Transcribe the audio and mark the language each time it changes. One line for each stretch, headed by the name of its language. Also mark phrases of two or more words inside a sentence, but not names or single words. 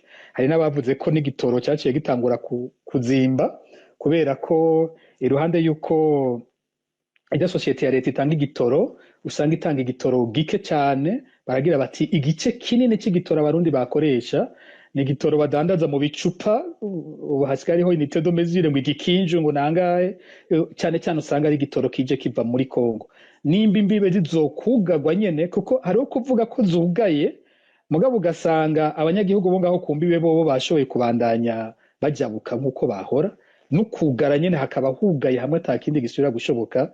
Rundi: Hari n'abavuze ko n'igitoro cyaciye gitangura kuzimba, kubera ko iruhande y'uko ijya sosiyete ya leta itanga igitoro, usanga itanga igitoro gike cyane. Baragira bati igice kinini cy'igitoro abarundi bakoresha ni igitoro badandaza mu bicupa. Ubu hasigaye hariho
French: unité de mesure
Rundi: ngo igikinju ngo nangahe, cyane cyane usanga ari igitoro kije kiva muri Kongo. Nimba imbibe zizokugagwa nyene, kuko hariho kuvuga ko zugaye, mugabo ugasanga abanyagihugu bo ngaho ku mbibe bo bashoboye kubandanya bajabuka nk'uko bahora, n'ukugara nyene hakaba hugaye hamwe atakindi gisubira gushoboka.